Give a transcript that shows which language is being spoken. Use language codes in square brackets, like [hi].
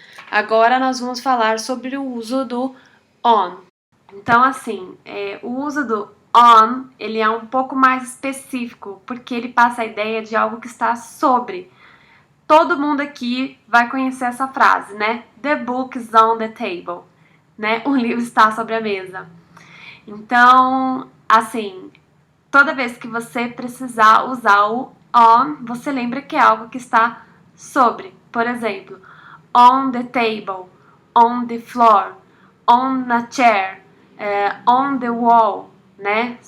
[pt] Agora nós vamos falar sobre o uso do on. Então, assim, o uso do on, ele é um pouco mais específico, porque ele passa a ideia de algo que está sobre. Todo mundo aqui vai conhecer essa frase, né? [en] The book is on the table, né? [pt] O livro está sobre a mesa. Então, assim, toda vez que você precisar usar o on, você lembra que é algo que está sobre. Por exemplo, [en] on the table, on the floor, on a chair, on the wall, [pt] né?